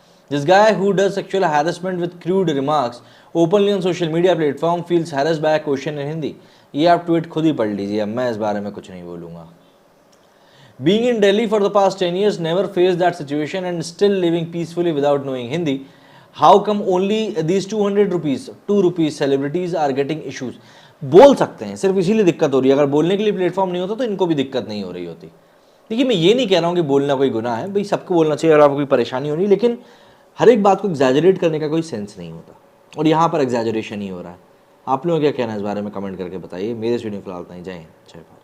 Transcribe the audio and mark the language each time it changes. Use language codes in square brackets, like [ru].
[en] This guy who does sexual harassment with crude remarks openly on social media platform feels harassed by a question in Hindi. [hi] ये आप tweet खुद ही पढ़ लीजिए, अब मैं इस बारे में कुछ नहीं बोलूँगा। [en] Being in Delhi for the past 10 years, never faced that situation and still living peacefully without knowing Hindi. How come only these 200 rupees, 2 rupees celebrities are getting issues? [hi] बोल सकते हैं, सिर्फ इसीलिए दिक्कत हो रही है। अगर बोलने के लिए प्लेटफॉर्म नहीं होता तो इनको भी दिक्कत नहीं हो रही होती। देखिए, मैं ये नहीं कह रहा हूँ कि बोलना कोई गुनाह है, भाई सबको बोलना चाहिए अगर आपको कोई परेशानी हो रही है, लेकिन हर एक बात को एग्जैजरेट करने का कोई सेंस नहीं होता, और यहाँ पर एग्जैजरेशन ही हो रहा है। आप लोगों का क्या कहना है इस बारे में कमेंट करके बताइए। मेरे वीडियो फिलहाल इतना ही, जय हिंद, जय भारत।